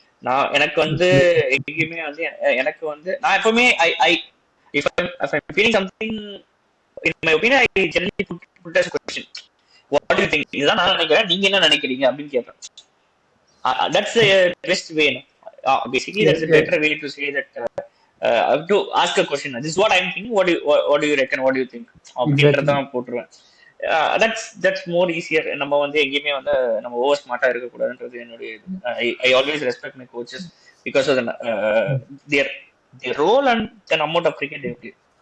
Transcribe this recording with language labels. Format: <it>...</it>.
<ta>நான் எனக்கு வந்து எங்கேயுமே வந்து எனக்கு வந்து நான் எப்பவுமே</ta> <en>if I'm feeling something in my opinion, I generally put as a question, what do you think?</en> <ta>இதுதான் நான் நினைக்கிறேன், நீங்க என்ன நினைக்கிறீங்க அப்படின்னு கேட்பேன்.</ta> <en>That's the best way. Basically that's a better way to say that. To ask a question, this is what I'm thinking, what do you reckon, what do you think</en> <ta>அப்படின்றதான் போட்டுருவேன்.</ta> <en>that's more easier.</en> <ta>நம்ம வந்து எங்கேயுமே வந்து நம்ம over ஸ்மார்ட்டா இருக்க கூடாதுன்றது என்னுடைய</ta> <en>I always respect my coaches because of their role and the amount of cricket they play.</en>